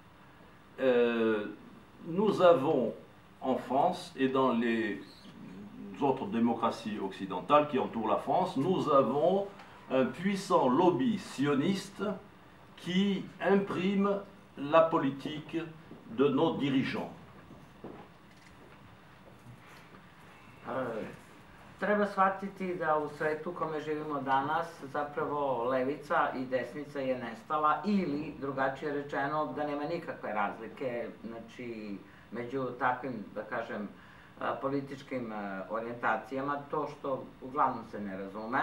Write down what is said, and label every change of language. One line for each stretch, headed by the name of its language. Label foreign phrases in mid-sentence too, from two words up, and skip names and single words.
French: Nous avons en France et dans les autres démocraties occidentales qui entourent la France, nous avons un puissant lobby sioniste qui imprime la politique de nos dirigeants.
Serbian: Treba shvatiti da u svetu u kome živimo danas zapravo levica i desnica je nestala ili, drugačije rečeno, da nema nikakve razlike, znači, među takvim, da kažem, političkim orijentacijama, to što uglavnom se ne razume.